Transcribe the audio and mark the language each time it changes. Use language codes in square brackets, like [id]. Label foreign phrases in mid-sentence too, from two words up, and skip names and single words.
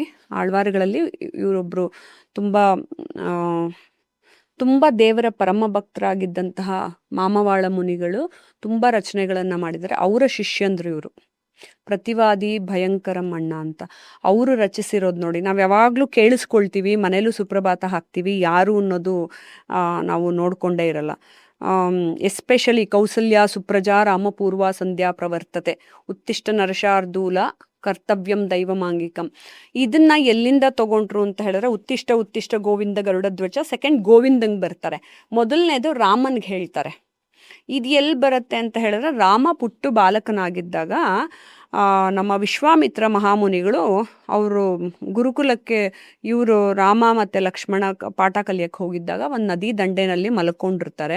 [kn] ಆಳ್ವಾರುಗಳಲ್ಲಿ ಇವರೊಬ್ಬರು ತುಂಬ ದೇವರ ಪರಮ ಭಕ್ತರಾಗಿದ್ದಂತಹ ಮಾಮವಾಳ ಮುನಿಗಳು ತುಂಬ ರಚನೆಗಳನ್ನು ಮಾಡಿದ್ದಾರೆ. ಅವರ ಶಿಷ್ಯಂದ್ರು ಇವರು, ಪ್ರತಿವಾದಿ ಭಯಂಕರಂ ಅಣ್ಣ ಅಂತ. ಅವರು ರಚಿಸಿರೋದು ನೋಡಿ, ನಾವು ಯಾವಾಗಲೂ ಕೇಳಿಸ್ಕೊಳ್ತೀವಿ, ಮನೇಲೂ ಸುಪ್ರಭಾತ ಹಾಕ್ತೀವಿ, ಯಾರು ಅನ್ನೋದು ನಾವು ನೋಡಿಕೊಂಡೇ ಇರಲ್ಲ. [sa] ಎಸ್ಪೆಷಲಿ ಕೌಸಲ್ಯ ಸುಪ್ರಜಾ ರಾಮಪೂರ್ವ ಸಂಧ್ಯಾ ಪ್ರವರ್ತತೆ ಉತ್ತಿಷ್ಟ ನರಶಾರ್ದೂಲ ಕರ್ತವ್ಯಂ ದೈವಮಾಂಗಿಕಂ. [kn] ಇದನ್ನ ಎಲ್ಲಿಂದ ತಗೊಂಡ್ರು ಅಂತ ಹೇಳಿದ್ರೆ, [sa] ಉತ್ತಿಷ್ಟ ಗೋವಿಂದ ಗರುಡಧ್ವಜ, [kn] ಸೆಕೆಂಡ್ ಗೋವಿಂದಂಗೆ ಬರ್ತಾರೆ. ಮೊದಲನೇದು ರಾಮನ್ಗೆ ಹೇಳ್ತಾರೆ. ಇದು ಎಲ್ಲಿ ಬರುತ್ತೆ ಅಂತ ಹೇಳಿದ್ರೆ, ರಾಮ ಪುಟ್ಟು ಬಾಲಕನಾಗಿದ್ದಾಗ ನಮ್ಮ ವಿಶ್ವಾಮಿತ್ರ ಮಹಾಮುನಿಗಳು ಅವರು ಗುರುಕುಲಕ್ಕೆ, ಇವರು ರಾಮ ಮತ್ತು ಲಕ್ಷ್ಮಣ ಪಾಠ ಕಲಿಯಕ್ಕೆ ಹೋಗಿದ್ದಾಗ ಒಂದು ನದಿ ದಂಡೆನಲ್ಲಿ ಮಲ್ಕೊಂಡಿರ್ತಾರೆ.